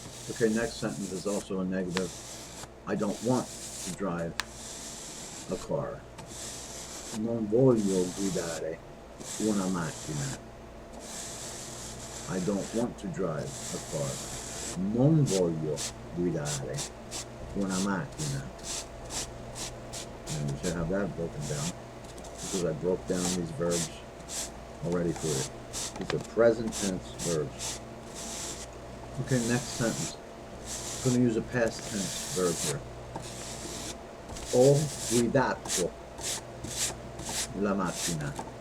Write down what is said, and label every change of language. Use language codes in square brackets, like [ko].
[en] Okay, next sentence is also a negative. I don't want to drive a car. [it] Non voglio guidare una macchina. [en] I don't want to drive a car. [it] Non voglio guidare una macchina. [en] And we should have that broken down, because I broke down these verbs already for it. These are present tense verbs. Okay, next sentence. I'm going to use a past tense verb here. [it] Ho guidato la macchina.